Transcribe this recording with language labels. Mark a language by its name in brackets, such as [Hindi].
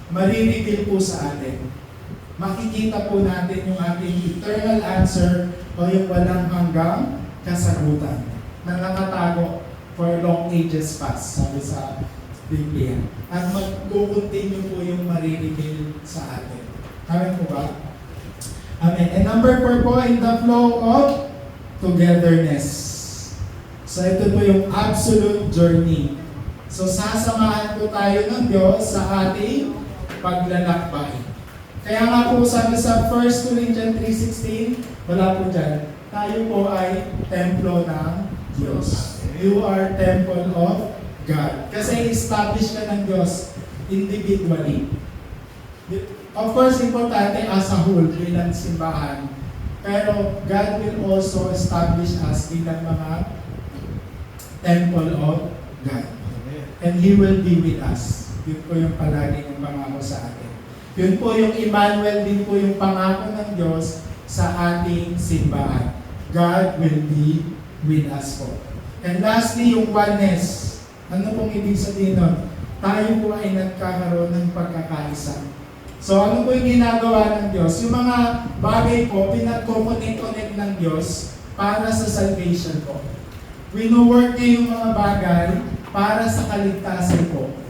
[Filipino] Marireveal po sa atin. Makikita po natin yung ating eternal answer o yung walang hanggang kasagutan na nakatago [English] for long ages past, [Filipino] sabi sa Biblia. At mag-continue po yung marireveal sa atin. Amen po ba? Amen. [English] And number 4 po, in the flow of togetherness. [Filipino] So ito po yung absolute journey. So sasamahan po tayo ng Diyos sa ating paglalakbay. Kaya nga po sabi sa 1 Corinthians 3:16, wala po dyan, tayo po ay templo ng Diyos. [English] You are temple of God. [Filipino] Kasi establish ka ng Diyos [English] individually. Of course, importante as a whole [Filipino] bilang simbahan. [English] Pero God will also establish us bilang mga temple of God. And He will be with us. [Filipino] Yun po yung palagi ng pangako sa atin. Yun po yung Emmanuel, din po yung pangako ng Diyos sa ating simbahan. [English] God will be with us po. And lastly, yung oneness. [Filipino] Ano pong ibig sabihin nun? Tayo po ay nagkakaroon ng pagkakaisa. So ano po yung ginagawa ng Diyos? Yung mga bagay po, pinag-connect ng Diyos para sa salvation po. Wino-work niya yung mga bagay para sa kaligtasan po.